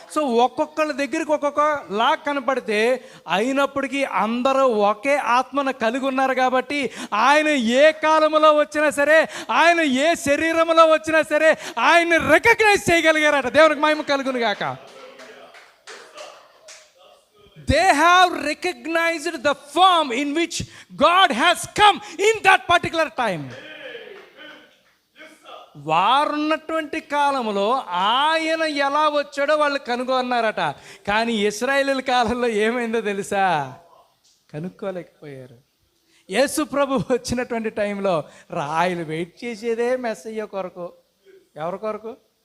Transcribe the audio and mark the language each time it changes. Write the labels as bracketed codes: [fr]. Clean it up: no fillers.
[te] So ఒక్కొక్కళ్ళ దగ్గరికి ఒక్కొక్కలా కనపడితే అయినప్పటికీ అందరూ ఒకే ఆత్మను కలిగి ఉన్నారు కాబట్టి ఆయన ఏ కాలంలో వచ్చినా సరే, ఆయన ఏ శరీరంలో వచ్చినా సరే ఆయన్ని రికగ్నైజ్ చేయగలిగారట. దేవునికి మహిమ కలుగును గాక. [en] They have recognized the form in which God has come in that particular time. [te] వారున్నటువంటి కాలంలో ఆయన ఎలా వచ్చాడో వాళ్ళు కనుగొన్నారట. కానీ ఇశ్రాయేలీయుల కాలంలో ఏమైందో తెలుసా? కనుక్కోలేకపోయారు. యేసు ప్రభు వచ్చినటువంటి టైంలో రాయలు వెయిట్ చేసేదే మెస్సయ్య కొరకు. ఎవరి కొరకు?